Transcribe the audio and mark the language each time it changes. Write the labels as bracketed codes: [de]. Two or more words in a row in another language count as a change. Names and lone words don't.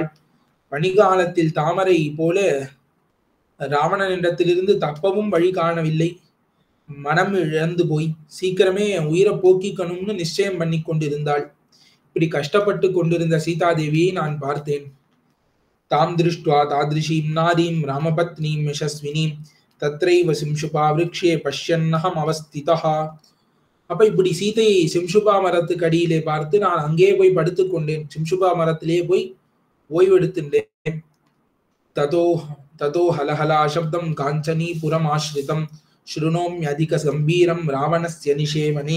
[ta] பனிகாலத்தில் தாமரை போல ராவணனிடத்திலிருந்து தப்பவும் வழி காணவில்லை. மனம் இழந்து போய் சீக்கிரமே உயிரை போக்கிக்கணும்னு நிச்சயம் பண்ணி கொண்டிருந்தாள். இப்படி கஷ்டப்பட்டு கொண்டிருந்த சீதாதேவியை நான் பார்த்தேன். [sa] तां दृष्ट्वा तादृशीं नारीं रामपत्नीं यशस्विनीं तत्रैव सिंशुपा वृक्षे पश्यन्नहम् अवस्थितः. [ta] அப்ப இப்படி சீதையை சிம்சுபா மரத்துக்கு அடியிலே பார்த்து நான் அங்கே போய் படுத்துக் கொண்டேன். சிம்சுபா மரத்திலே போய் ஓய்வெடுத்துட்டேன். [sa] ततो ततो हलहला शब्दं काञ्चनी पुरम् आश्रितम् शृणोम्यधिक गम्भीरम् रावणस्य निषेवने.